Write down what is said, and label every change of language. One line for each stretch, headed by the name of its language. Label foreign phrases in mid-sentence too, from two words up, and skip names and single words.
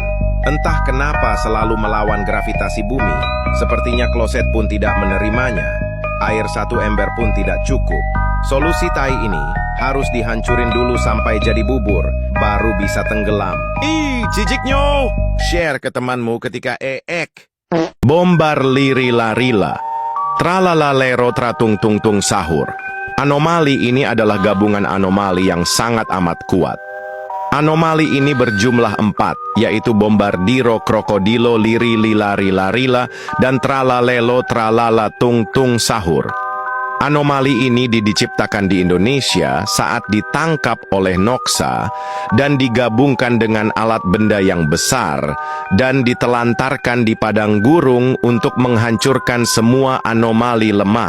Indonesian: Entah kenapa selalu melawan gravitasi bumi. Sepertinya kloset pun tidak menerimanya. Air 1 ember pun tidak cukup. Solusi tai ini harus dihancurin dulu sampai jadi bubur, baru bisa tenggelam. Ih, ciciknyo! Share ke temanmu ketika Bombar liri-larila. Tralalalero tratung tung tung sahur. Anomali ini adalah gabungan anomali yang sangat amat kuat. Anomali ini berjumlah 4, yaitu Bombardiro, Krokodilo, Liri, Lilari, Larila, dan Tralalelo, Tralala, Tung Tung Sahur. Anomali ini diciptakan di Indonesia saat ditangkap oleh Noxa dan digabungkan dengan alat benda yang besar dan ditelantarkan di padang gurung untuk menghancurkan semua anomali lemah.